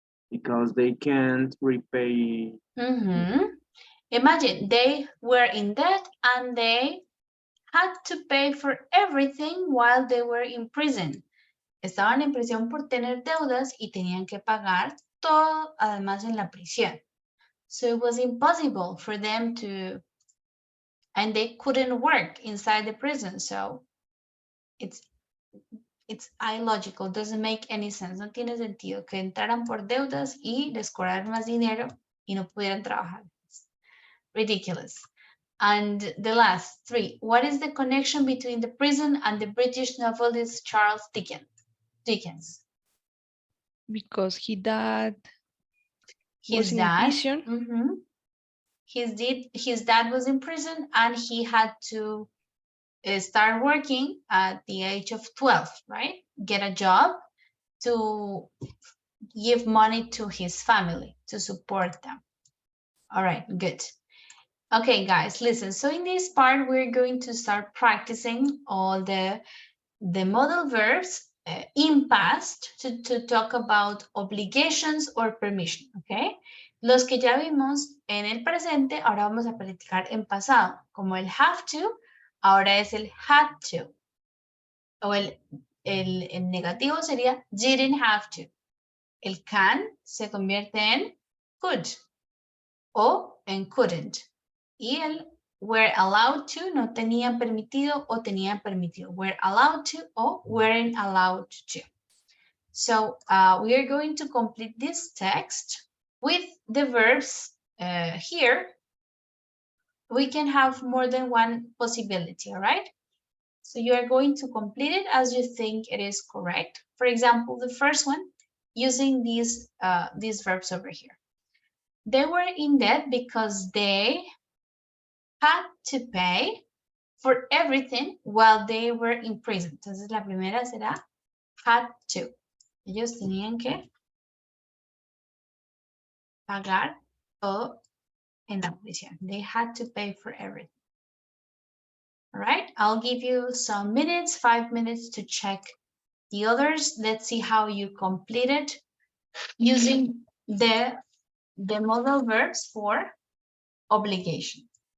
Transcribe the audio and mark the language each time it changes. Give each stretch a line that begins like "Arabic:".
English: Because they can't repay. Imagine they were in debt and they had to pay for everything while they were in prison.
Spanish: Estaban en prisión por tener deudas y tenían que pagar todo además en la prisión.
English: So it was impossible for them to, and they couldn't work inside the prison. So it's illogical, doesn't make any sense.
Spanish: No tiene sentido que entraran por deudas y les cobraran más dinero y no pudieran trabajar.
English: It's ridiculous. And the last three, what is the connection between the prison and the British novelist Charles Dickens? Because his dad His was in dad, prison. his dad was in prison and he had to start working at the age of 12, right? Get a job to give money to his family to support them. All right, good. Okay, guys, listen. So in this part, we're going to start practicing all the modal verbs in past to talk about obligations or permission, okay?
Spanish: Los que ya vimos en el presente, ahora vamos a practicar en pasado, como el have to, ahora es el had to. O el negativo sería didn't have to. El can se convierte en could o en couldn't. Y el were allowed to, no tenían permitido o tenían permitido.
English: Were allowed to o weren't allowed to. So we are going to complete this text with the verbs here. We can have more than one possibility, all right? So you are going to complete it as you think it is correct. For example, the first one, using these verbs over here. They were in debt because they had to pay for everything while they were in prison.
Spanish: Entonces la primera será had to. Ellos tenían que pagar todo en la prisión.
English: They had to pay for everything. All right, I'll give you some minutes, 5 minutes to check the others. Let's see how you completed using the modal verbs for obligation.